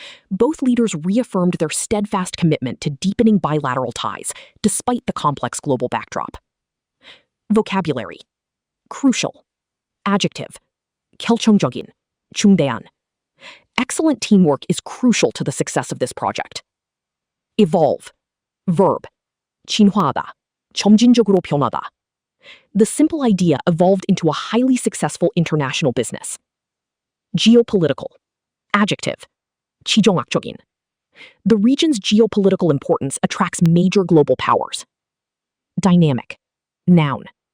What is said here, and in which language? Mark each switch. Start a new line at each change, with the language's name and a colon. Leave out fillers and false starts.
English: Both leaders reaffirmed their steadfast commitment to deepening bilateral ties, despite the complex global backdrop. Vocabulary. Crucial. Adjective.
Korean: 결정적인, 중대한.
English: Excellent teamwork is crucial to the success of this project. Evolve. Verb.
Korean: 진화하다, 점진적으로 변하다.
English: The simple idea evolved into a highly successful international business. Geopolitical. Adjective.
Korean: 지정학적인.
English: The region's geopolitical importance attracts major global powers. Dynamic. Noun.